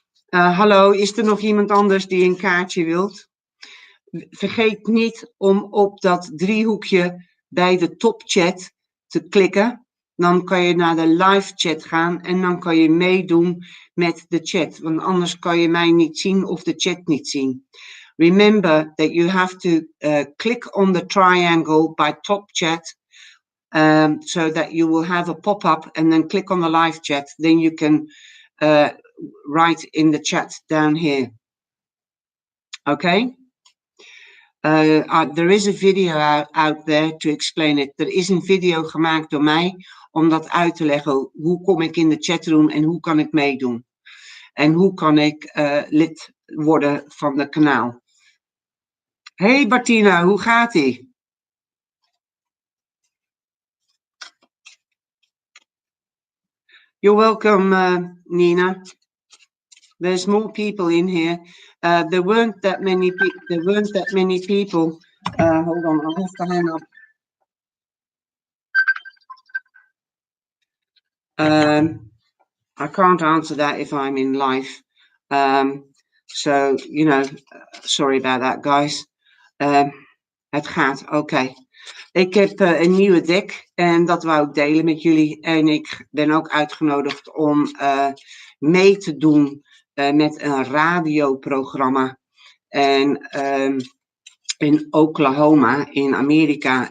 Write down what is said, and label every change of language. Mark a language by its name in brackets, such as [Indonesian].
[Dutch] Hallo, is er nog iemand anders die een kaartje wilt? Vergeet niet om op dat driehoekje bij de topchat te klikken. Dan kan je naar de live chat gaan en dan kan je meedoen met de chat. Want anders kan je mij niet zien of de chat niet zien. [English] Remember that you have to click on the triangle by top chat. So that you will have a pop-up and then click on the live chat. Then you can write in the chat down here. Okay? There is a video out there to explain it. [Dutch] Er is een video gemaakt door mij om dat uit te leggen. Hoe kom ik in de chatroom en hoe kan ik meedoen? En hoe kan ik lid worden van het kanaal? Hey Martina, hoe gaat ie? [English] You're welcome, Nina. There's more people in here. There weren't that many people. Hold on, I'll have to hang up. I can't answer that if I'm in live. So, you know, sorry about that, guys. [Dutch] Het gaat, oké. Ik heb een nieuwe deck en dat wou ik delen met jullie. En ik ben ook uitgenodigd om mee te doen met een radioprogramma. En in Oklahoma, in Amerika.